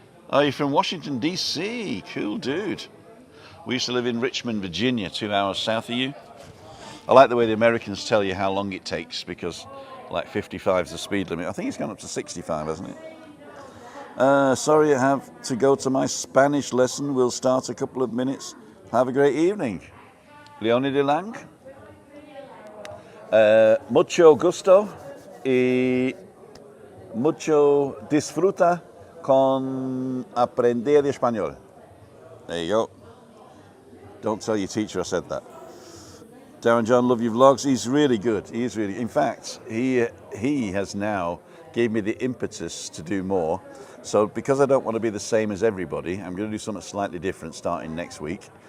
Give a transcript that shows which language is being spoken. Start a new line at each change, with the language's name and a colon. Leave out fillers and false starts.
English: Oh, you're from Washington, D.C. Cool dude. We used to live in Richmond, Virginia, 2 hours south of you. I like the way the Americans tell you how long it takes because like 55 is the speed limit. I think it's gone up to 65, hasn't it? Sorry, I have to go to my Spanish lesson. We'll start a couple of minutes. Have a great evening. Leonie de Lang.
Spanish: Mucho gusto y mucho disfruta con aprender español.
English: There you go. Don't tell your teacher I said that. Darren John, love your vlogs. He's really good. He is really. In fact, he has now gave me the impetus to do more. So because I don't want to be the same as everybody, I'm going to do something slightly different starting next week.